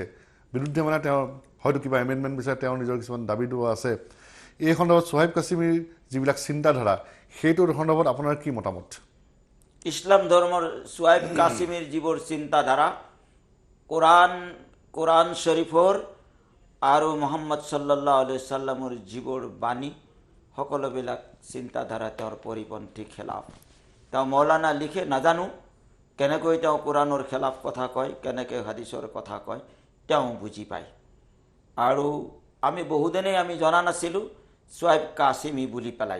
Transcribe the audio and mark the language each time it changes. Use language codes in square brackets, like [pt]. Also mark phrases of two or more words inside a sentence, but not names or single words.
[as] বিৰুদ্ধে মানে তেওঁ হয়তো কিবা এমেণ্ডমেণ্ট বিচাৰে, তেওঁৰ নিজৰ কিছুমান দাবী দোৱা আছে। এই সন্দৰ্ভত সোহাইব কাছেমিৰ যিবিলাক চিন্তাধাৰা, সেইটোৰ সন্দৰ্ভত আপোনাৰ কি মতামত? ইছলাম ধৰ্মৰ সোহাইব কাছেমিৰ যিবোৰ চিন্তাধাৰা, কোৰাণ শ্বৰীফৰ আৰু মুহাম্মদ [ar] صلى الله عليه سلم [as] যিবোৰ বাণী, সকলোবিলাক চিন্তাধাৰা তেওঁৰ পৰিপন্থী খেলাফ। তেওঁ মৌলানা লিখে, নাজানো কেনেকৈ তেওঁ কোৰাণৰ খেলাফ কথা কয়, কেনেকৈ হাদিছৰ কথা কয়, তেওঁ বুজি পায়। আৰু আমি বহুদিনেই আমি জনা নাছিলোঁ সোহাইব কাছেমি বুলি পেলাই।